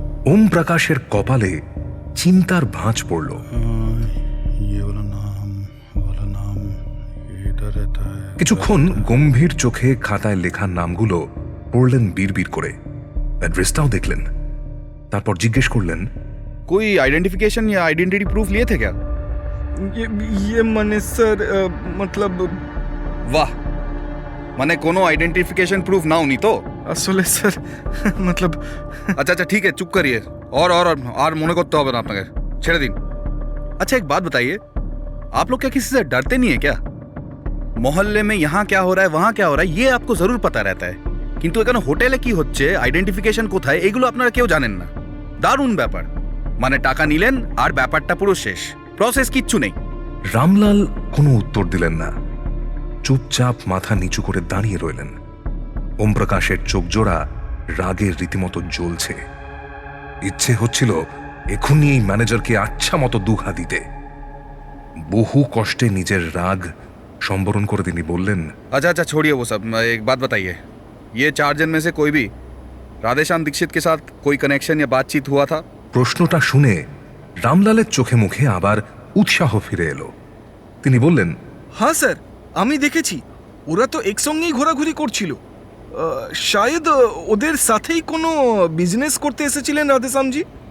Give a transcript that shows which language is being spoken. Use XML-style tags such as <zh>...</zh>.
<bn>ওম প্রকাশের কপালে চিন্তার ভাঁজ পড়ল। কিছুক্ষণ গম্ভীর চোখে খাতায় লেখা নামগুলো পড়লেন বিড়বিড় করে, অ্যাড্রেসটাও দেখলেন। তারপর জিজ্ঞেস করলেন,</bn> <hi>कोई आइडेंटिफिकेशन या आइडेंटिटी प्रूफ लिए थे क्या?</hi> <bn>ये মানে স্যার মতলব वाह, মানে কোনো আইডেন্টিফিকেশন প্রুফ নাও নি তো? আসলে স্যার মতলব</bn> <hi>अच्छा अच्छा ठीक है, चुप करिए।</hi> <bn>और মনে করতে হবে না আপনাকে, ছেড়ে দিন।</bn> <hi>अच्छा, एक बात बताइए, आप लोग क्या किसी से डरते नहीं है क्या? मोहल्ले में यहाँ क्या हो रहा है, वहाँ क्या हो रहा है, ये आपको जरूर पता रहता है,</hi> <bn>কিন্তু এখানে হোটেলে কি হচ্ছে, আইডেন্টিফিকেশন কোথায়, এগুলো আপনারা কেউ জানেন না। দারুণ ব্যাপার, মানে টাকা নিলেন আর ব্যাপারটা পুরো শেষ, প্রসেস কিচ্ছু নেই। রামলাল কোনো উত্তর দিলেন না, চুপচাপ মাথা নিচু করে দাঁড়িয়ে রইলেন। ওম প্রকাশের চোখ জোড়া রাগের রীতিমতো জ্বলছে। ইচ্ছে হচ্ছিল এখনই এই ম্যানেজারকে আচ্ছা মতো দুঘা দিতে। বহু কষ্টে নিজের রাগ সম্বরণ করে তিনি বললেন,</bn> <hi>अच्छा अच्छा छोड़िए वो सब, एक बात बताइए, ये 4 जन में से कोई भी राधेश्याम दीक्षित के साथ कोई कनेक्शन या बातचीत हुआ था?</hi> <bn>প্রশ্নটা শুনে রামলালের চোখে মুখে আবার উৎসাহ ফিরে এলো। তিনি বললেন, হ্যাঁ স্যার, আমি দেখেছি। ওরা তো একসঙ্গেই ঘোরাঘুরি করছিল। শায়দ ওদের সাথেই কোনো বিজনেস করতে এসেছিলেন রাধেশ্যামজি।</bn>